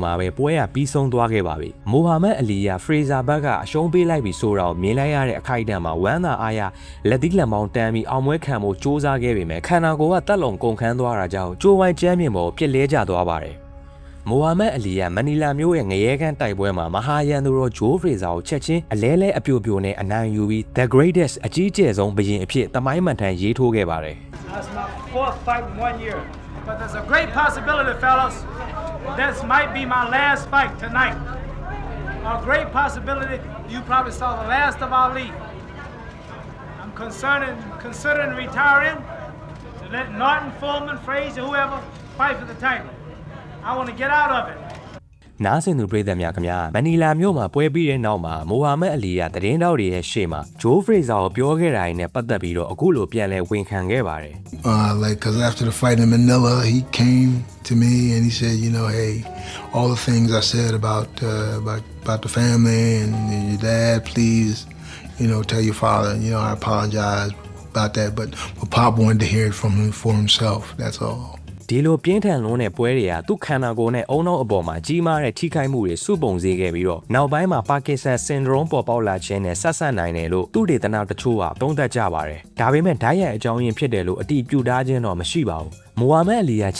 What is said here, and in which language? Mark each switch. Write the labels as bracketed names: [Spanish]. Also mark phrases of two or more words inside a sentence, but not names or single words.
[Burmese] မှာပဲပွဲကပြီးဆုံးသွားခဲ့ပါပြီမိုဟာမက်အလီယာဖရေဇာဘက်ကအရှုံးပေးလိုက်ပြီးဆိုတော့မြင်လိုက်ရတဲ့အခိုက်အတန့်မှာဝမ်းသာအားရလက်သီးလက်မောင်းတန်းပြီးအောင်ပွဲခံဖို့စ조사ခဲ့ပေမဲ့ခန္ဓာကိုယ်ကတက်လုံကုန်ခန်းသွားတာကြောင့်ကျိုးဝိုင်းကျမ်းပြင်ပေါ်ပြစ်လဲကျသွားပါတယ်မိုဟာမက်အလီယာမနီလာမြို့ရဲ့ငရဲခန်းတိုက်ပွဲမှာမဟာရန်သူတော်ဂျိုးဖရေဇာကိုချက်ချင်းအလဲလဲအပြိုပြိုနဲ့အနိုင်ယူပြီး The Greatest အကြီးကျယ်ဆုံးဘုရင်အဖြစ်သမိုင်းမှန်ထန်ရေးထိုးခဲ့ပါတယ် [English] That's my 4th fight in 1 year. But there's a great possibility, fellas. This might be my last fight tonight. A great possibility. You probably saw the last of Ali. I'm considering retiring to let Norton, Foreman, Frazier, whoever fight for the title. I want to get out of it. [Burmese] နားဆင်သူပြည်သက်များခင်ဗျာမနီလာမြို့မှာပွဲပြီးတဲ့နောက်မှာမိုဟာမက်အလီကသတင်းတောက်တွေရဲ့ရှေ့မှာဂျိုးဖရေဇာကိုပြောခဲ့တာတွေနဲ့ပတ်သက်ပြီးတော့အခုလိုပြန်လဲဝန်ခံခဲ့ပါတယ် [English] Like, cause after the fight in Manila, he came to me and he said, you know, hey, all the things I said about the family and your dad, please, you know, tell your father. You know, I apologize about that, but Pop wanted to hear it from him for himself. That's all. [Burmese] ဒီလိုပြင်းထန်လုံးတဲ့ပွဲတွေကသူ့ခန္ဓာကိုယ်နဲ့အုံနောက်အပေါ်မှာကြီးမားတဲ့ထိခိုက်မှုတွေစုပုံစေခဲ့ပြီးတော့နောက်ပိုင်းမှာပါကစ္စတန်ဆင်ဒရုံးပေါ်ပေါက်လာခြင်းနဲ့ဆက်ဆက်နိုင် တယ်လို့သူဒေသနာတချို့ကသုံးသပ်ကြပါတယ်။ဒါပေမဲ့ဓာတ်ရိုက်အကြောင်းရင်းဖြစ်တယ်လို့အတိပြုထားခြင်းတော့မရှိပါဘူး။မိုဟာမက်အလီကချ